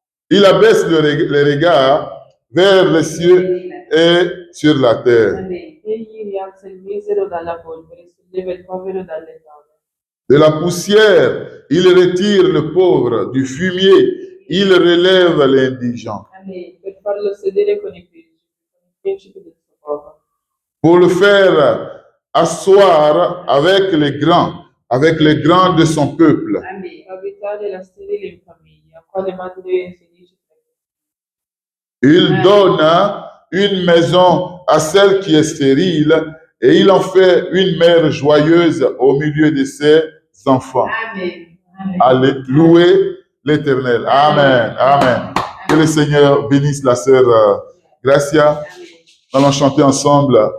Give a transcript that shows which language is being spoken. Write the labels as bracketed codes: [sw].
[fr] Il abaisse les regards vers les cieux et sur la terre. Amen. [it] Egli rialza il misero dalla polvere, solleva il povero dalle tave. [fr] De la poussière, il retire le pauvre. Du fumier, il relève l'indigent. Amen. [it] Per farlo sedere con i principi del suo popolo. [fr] Pour le faire asseoir avec les grands de son peuple. Amen. [it] Abitare la sterile in famiglia, quale madre felice. [fr] Il donne une maison à celle qui est stérile et il en fait une mère joyeuse au milieu de ses enfants. Amen. Allez, louer l'Éternel. Amen. Amen. Que le Seigneur bénisse la sœur Gracia. Nous allons chanter ensemble.